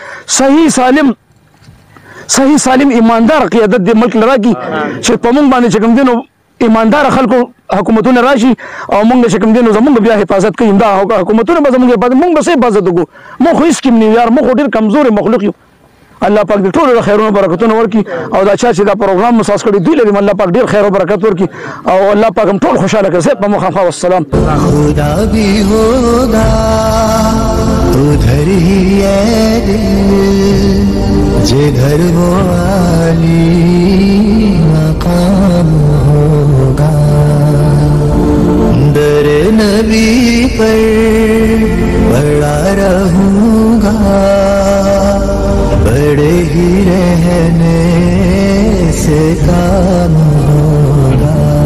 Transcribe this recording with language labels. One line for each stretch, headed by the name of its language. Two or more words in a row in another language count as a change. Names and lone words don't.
Pashto: صحیح سالم ایماندار قیادت د ملک لراکي چې په موږ باندې چې کوم دینو ایماندار خلکو حکومتونه راشي او موږ چې کوم دینو زموږ بیا حفاظت کوي دا حکومتونه به زموږ په موږ به حفاظت وکړو موږ هیڅ کوم نه یار موږ ډیر کمزور مخلوق یو الله پاک دې ټول خیرونه برکتونه ورکړي او دا چې دا پروګرام مساس کړی دوی لري الله پاک ډیر خیر او برکت ورکړي او الله پاک هم ټول خوشاله کړي په مخه والسلام
Urdu: خدا بھی ہوگا ادھر ہی ہے دل جدھر وہ عالی مقام ہوگا در نبی پر بڑا رہوں گا بڑے ہی رہنے سے کام ہوگا